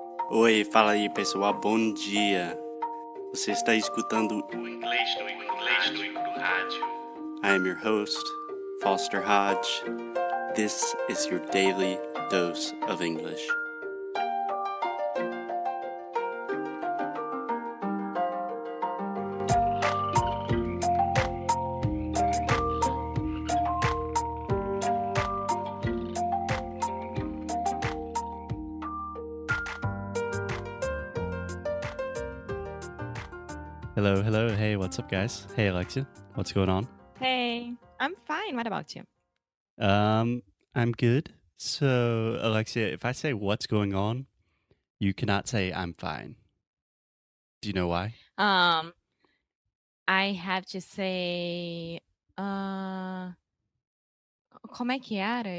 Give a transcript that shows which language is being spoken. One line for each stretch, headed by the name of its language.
Portuguese: Oi, fala aí pessoal, bom dia. Você está escutando o Inglês do Rádio.
English: I am your host, Foster Hodge. This is your daily dose of English. Hello. Hey, what's up, guys? Hey, Alexia. What's going on? Hey, I'm fine. What about you? I'm good. So, Alexia, if I say what's going on, you cannot say I'm fine. Do you know why? I have to say,
Portuguese: como é que era?